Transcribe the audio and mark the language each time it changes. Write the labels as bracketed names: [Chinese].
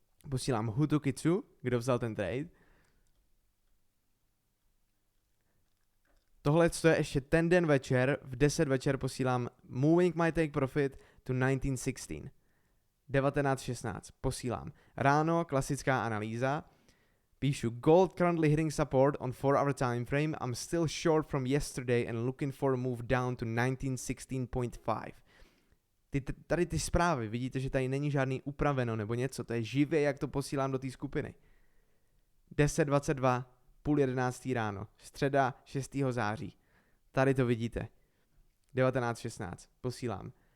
[Czech] Posílám Hutu Kitsu, kdo vzal ten trade. Tohle je ještě ten den večer, v 10 večer posílám [English] Moving my take profit to 19:16. [Czech] 19:16 posílám. Ráno klasická analýza. Píšu [English] Gold currently hitting support on 4-hour time frame. I'm still short from yesterday and looking for a move down to 19:16.5. [Czech] Tady ty zprávy, vidíte, že tady není žádný upraveno nebo něco, to je živě, jak to posílám do té skupiny. 10:22, půl 11 ráno, středa 6. září. Tady to vidíte. 19:16, posílám.